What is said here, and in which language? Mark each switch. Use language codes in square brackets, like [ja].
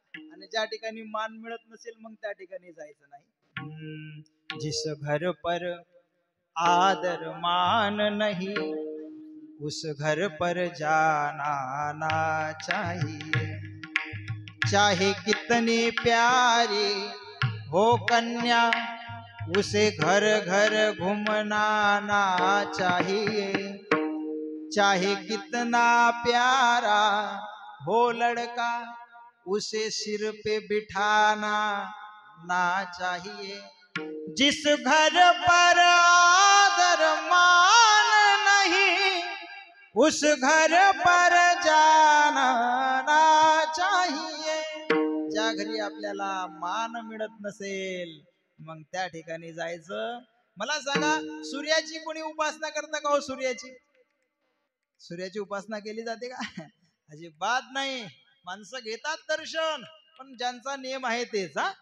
[mr] आणि ज्या ठिकाणी मान मिळत नसेल मग त्या ठिकाणी जायचं नाही. [hi] जिस घर पर आदर मान नहीं उस घर पर जाना ना चाहिए. चाहे कितनी प्यारी हो कन्या उसे घर घर घूमना ना चाहिए. चाहे कितना प्यारा हो लड़का उसे सिर पे बिठाना ना चाहिए. जिस घर पर आदर मान नहीं उस घर पर जाना ना चाहिए. [mr] ज्या घरी आपल्याला मान मिळत नसेल मग त्या ठिकाणी जायचं. मला सांगा सूर्याची कोणी उपासना करता का हो? सूर्याची उपासना केली जाते का? अजिबात नाही. माणसं घेतात दर्शन पण ज्यांचा नियम आहे तेच.